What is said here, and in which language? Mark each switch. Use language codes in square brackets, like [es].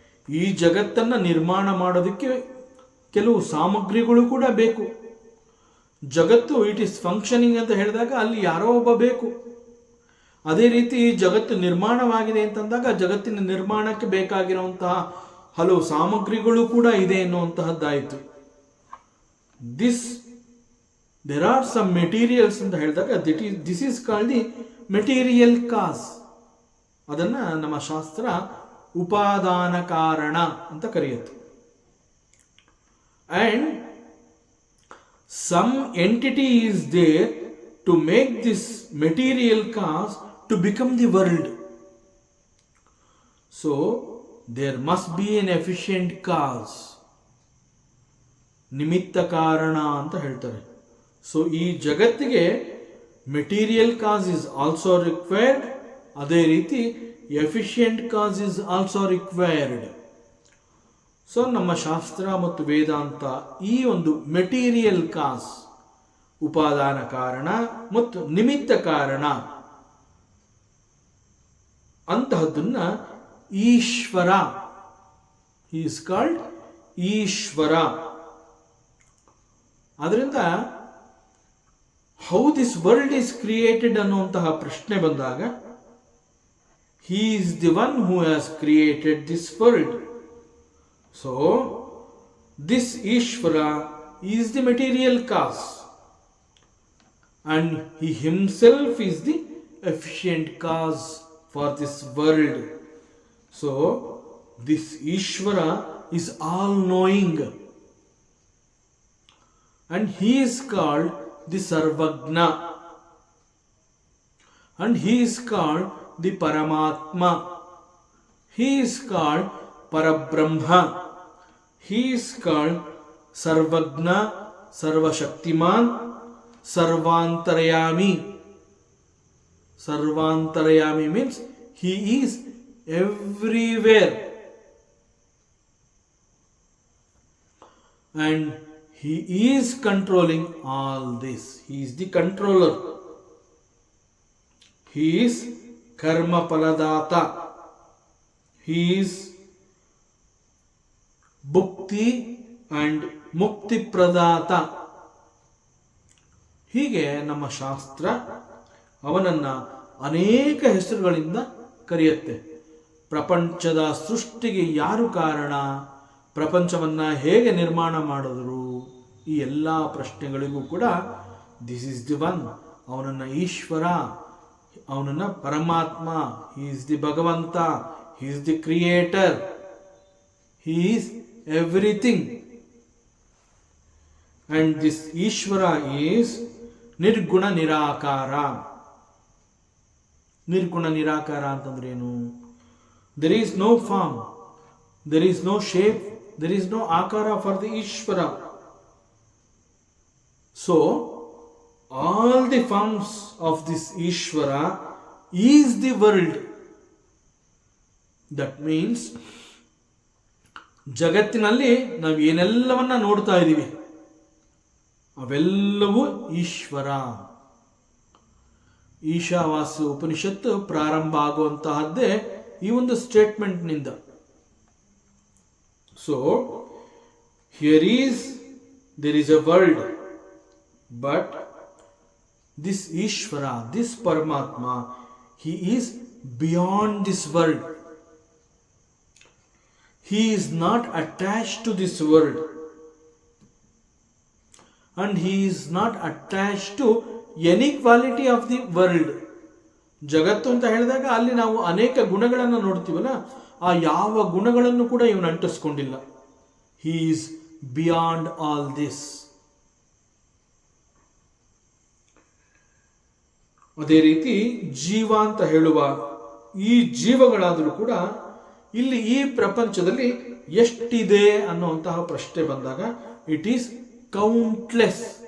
[kn] ಈ ಜಗತ್ತನ್ನು ನಿರ್ಮಾಣ ಮಾಡೋದಕ್ಕೆ ಕೆಲವು ಸಾಮಗ್ರಿಗಳು ಕೂಡ ಬೇಕು. ಜಗತ್ತು [en] it is functioning [kn] ಅಂತ ಹೇಳಿದಾಗ ಅಲ್ಲಿ ಯಾರೋ ಒಬ್ಬ ಬೇಕು. ಅದೇ ರೀತಿ ಜಗತ್ತು ನಿರ್ಮಾಣವಾಗಿದೆ ಅಂತಂದಾಗ ಜಗತ್ತಿನ ನಿರ್ಮಾಣಕ್ಕೆ ಬೇಕಾಗಿರುವಂತಹ ಹಲವು ಸಾಮಗ್ರಿಗಳು ಕೂಡ ಇದೆ ಎನ್ನುವಂತಹದ್ದಾಯಿತು. [en] There are some materials [kn] ಅಂತ ಹೇಳಿದಾಗ [en] this is called the material cause. [kn] ಅದನ್ನ ನಮ್ಮ ಶಾಸ್ತ್ರ ಉಪಾದಾನ ಕಾರಣ ಅಂತ ಕರೆಯುತ್ತೆ. [en] And some entity is there to make this material cause to become the world. So there must be an efficient cause. [kn] ನಿಮಿತ್ತ ಕಾರಣ ಅಂತ ಹೇಳ್ತಾರೆ. [en] so ಈ ಜಗತ್ತಿಗೆ material cause is also required, [kn] ಅದೇ ರೀತಿ [en] Efficient cause is also required. [kn] So ನಮ್ಮ ಶಾಸ್ತ್ರ ಮತ್ತು ವೇದಾಂತ ಈ ಒಂದು ಮೆಟೀರಿಯಲ್ ಕಾಸ್, ಉಪಾದಾನ ಕಾರಣ ಮತ್ತು ನಿಮಿತ್ತ ಕಾರಣ ಅಂತಹದ್ದನ್ನ ಈಶ್ವರ, [en] Is called Ishwara. ಅದರಿಂದ how this world is created [kn] ಅನ್ನುವಂತಹ ಪ್ರಶ್ನೆ ಬಂದಾಗ [en] He is the one who has created this world. So this Ishwara is the material cause and he himself is the efficient cause for this world. So this Ishwara is all knowing and he is called the Sarvagna, and he is called the Paramatma, he is called Parabrahma, he is called Sarvagna, Sarvashaktiman, Sarvantarayami. Sarvantarayami means he is everywhere, and he is controlling all this. He is the controller. He is karma paladata. He is bhukti and mukti pradata. [kn] ಹೀಗೆ ನಮ್ಮ ಶಾಸ್ತ್ರ ಅವನನ್ನ ಅನೇಕ ಹೆಸರುಗಳಿಂದ ಕರೆಯುತ್ತೆ. ಪ್ರಪಂಚದ ಸೃಷ್ಟಿಗೆ ಯಾರು ಕಾರಣ, ಪ್ರಪಂಚವನ್ನ ಹೇಗೆ ನಿರ್ಮಾಣ ಮಾಡಿದ್ರು, ಈ ಎಲ್ಲ ಪ್ರಶ್ನೆಗಳಿಗೂ ಕೂಡ [en] this is the one, [kn] ಅವನನ್ನ ಈಶ್ವರ, ಅವನನ್ನ ಪರಮಾತ್ಮ, ಹಿ ಇಸ್ ದಿ ಭಗವಂತ, [en] He is the creator, he is everything. And this Ishwara is nirguna nirakara. [kn] ನಿರ್ಗುಣ ನಿರಾಕಾರ ಅಂತಂದ್ರೆ ಏನು? [en] There is no form, there is no shape, there is no akara for the Ishvara. So all the forms of this Ishvara is the world. That means [kn] ಜಗತ್ತಿನಲ್ಲಿ ನಾವು ಏನೆಲ್ಲವನ್ನ ನೋಡ್ತಾ ಇದ್ದೀವಿ ಅವೆಲ್ಲವೂ ಈಶ್ವರ. ಈಶಾವಾಸ್ಯ ಉಪನಿಷತ್ತು ಪ್ರಾರಂಭ ಆಗುವಂತಹದ್ದೇ ಈ ಒಂದು ಸ್ಟೇಟ್ಮೆಂಟ್ನಿಂದ. [en] So here there is a world, but this Ishvara, this Paramatma, he is beyond this world. He is not attached to this world, and he is not attached to any quality of the world. [kn] ಜಗತ್ತು ಅಂತ ಹೇಳಿದಾಗ ಅಲ್ಲಿ ನಾವು ಅನೇಕ ಗುಣಗಳನ್ನು ನೋಡ್ತೀವಲ್ಲ, ಆ ಯಾವ ಗುಣಗಳನ್ನು ಕೂಡ ಇವನು ಅಂಟಿಸ್ಕೊಂಡಿಲ್ಲ. [en] He is beyond all this. [kn] ಅದೇ ರೀತಿ ಜೀವ ಅಂತ ಹೇಳುವ ಈ ಜೀವಗಳಾದರೂ ಕೂಡ ಇಲ್ಲಿ ಈ ಪ್ರಪಂಚದಲ್ಲಿ ಎಷ್ಟಿದೆ ಅನ್ನುವಂತಹ ಪ್ರಶ್ನೆ ಬಂದಾಗ [en] It is countless.